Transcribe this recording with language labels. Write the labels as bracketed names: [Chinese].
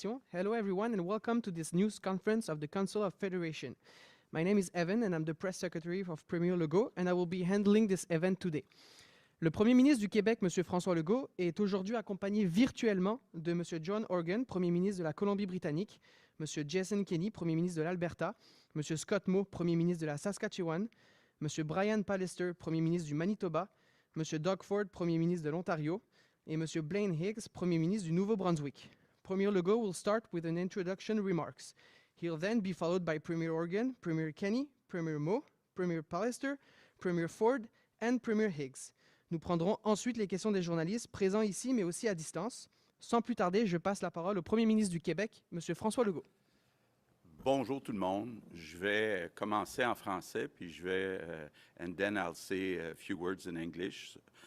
[English] Hello everyone and welcome to this news conference of the Council of Federation. My name is Evan and I'm the press secretary of Premier Legault and I will be handling this event today. [French] Le Premier ministre du Québec, M. François Legault, est aujourd'hui accompagné virtuellement de M. John Horgan, Premier ministre de la Colombie-Britannique, M. Jason Kenney, Premier ministre de l'Alberta, M. Scott Moe, Premier ministre de la Saskatchewan, M. Brian Pallister, Premier ministre du Manitoba, M. Doug Ford, Premier ministre de l'Ontario, et M. [English] Blaine Higgs, [French] Premier ministre du Nouveau-Brunswick. [English] Premier Legault will start with an introduction remarks. He'll then be followed by Premier Horgan, Premier Kenney, Premier Moe, Premier Pallister, Premier Ford and Premier Higgs. [French] Nous prendrons ensuite les questions des journalistes présents ici, mais aussi à distance. Sans plus tarder, je passe la parole au Premier ministre du Québec, M. François Legault. Bonjour tout le monde. Je vais commencer en français, puis je vais, [English] and then I'll say a few words in English.